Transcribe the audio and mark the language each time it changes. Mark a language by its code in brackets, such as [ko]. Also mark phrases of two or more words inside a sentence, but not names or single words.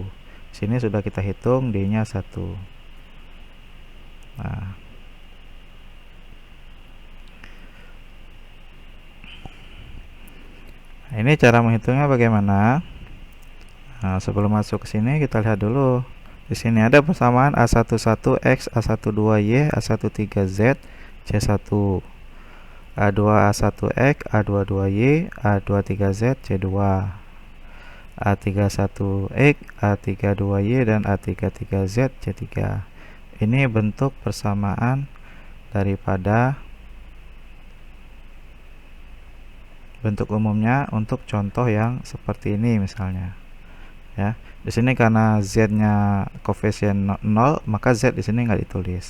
[id] Sini sudah kita hitung D nya 1. Nah, ini cara menghitungnya bagaimana? Nah, sebelum masuk ke sini kita lihat dulu. Di sini ada persamaan A11X, A12Y, A13Z, C1, A2A1X, A22Y, A23Z, C2, A31X, A32Y, dan A33Z, C3. Ini bentuk persamaan daripada bentuk umumnya untuk contoh yang seperti ini misalnya. Ya, di sini karena z-nya koefisien 0, maka z di sini nggak ditulis.